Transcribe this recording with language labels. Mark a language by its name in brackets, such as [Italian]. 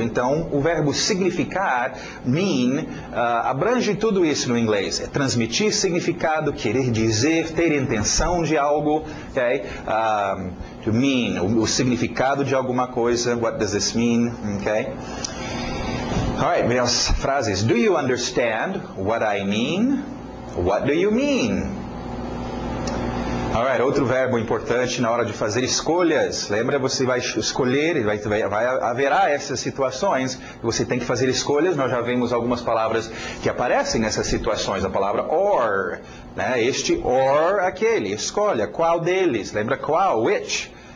[Portuguese] Então, o verbo significar, mean, abrange tudo isso no inglês. É transmitir significado, querer dizer, ter intenção de algo, ok? To mean, o significado de alguma coisa. [English] What does this mean? Ok? Alright, [Portuguese] vem as frases. [English] Do you understand what I mean? What do you mean? [Portuguese] Alright, outro verbo importante na hora de fazer escolhas. Lembra, você vai escolher, haverá essas situações que você tem que fazer escolhas. Nós já vimos algumas palavras que aparecem nessas situações. A palavra or, né? Este or, aquele. Escolha, qual deles? Lembra qual? Which.